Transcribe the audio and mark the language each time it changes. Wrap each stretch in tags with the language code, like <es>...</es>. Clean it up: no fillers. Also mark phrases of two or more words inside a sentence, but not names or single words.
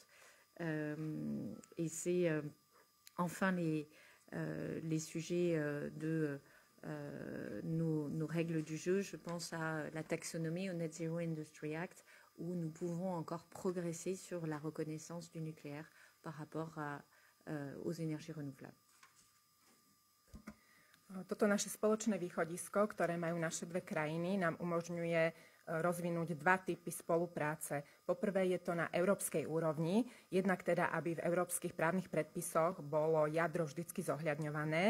<fr>Et c'est enfin les sujets de nos règles du jeu. Je pense à la taxonomie, au Net Zero Industry Act, où nous pouvons encore progresser sur la reconnaissance du nucléaire par rapport aux énergies renouvelables.</fr> <sk>Toto naše spoločné východisko, ktoré majú naše dve krajiny, nám umožňuje rozvinúť dva typy spolupráce. Poprvé je to na európskej úrovni, jednak teda, aby v európskych právnych predpisoch bolo jadro vždycky zohľadňované.</sk>